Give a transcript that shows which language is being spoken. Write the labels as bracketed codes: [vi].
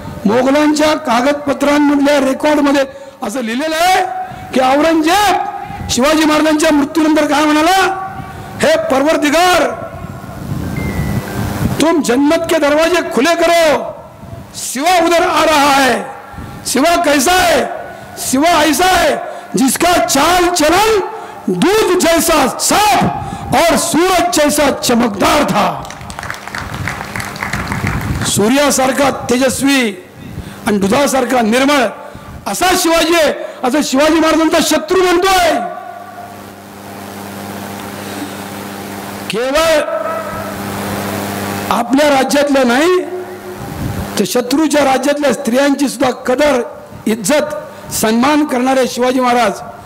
[mr] मोगलांच्या कागदपत्रांमधल्या रेकॉर्डमध्ये असं लिहिलेलं आहे की औरंगजेब शिवाजी महाराजांच्या मृत्यूनंतर काय म्हणाला, [hi] हे परवरदिगार तुम जन्नत के दरवाजे खुले करो, सिवा उधर आ रहा है. सिवा कैसा है, सिवा ऐसा है जिसका चाल चलन दूध जैसा साफ और सूरज जैसा चमकदार था. [mr] सूर्यासारखा तेजस्वी आणि दुधासारखा निर्मळ असा शिवाजी आहे असं शिवाजी महाराजांचा शत्रू म्हणतोय. केवळ आपल्या राज्यातल्या नाही तर शत्रूच्या राज्यातल्या स्त्रियांची सुद्धा कदर इज्जत सन्मान करणारे शिवाजी महाराज.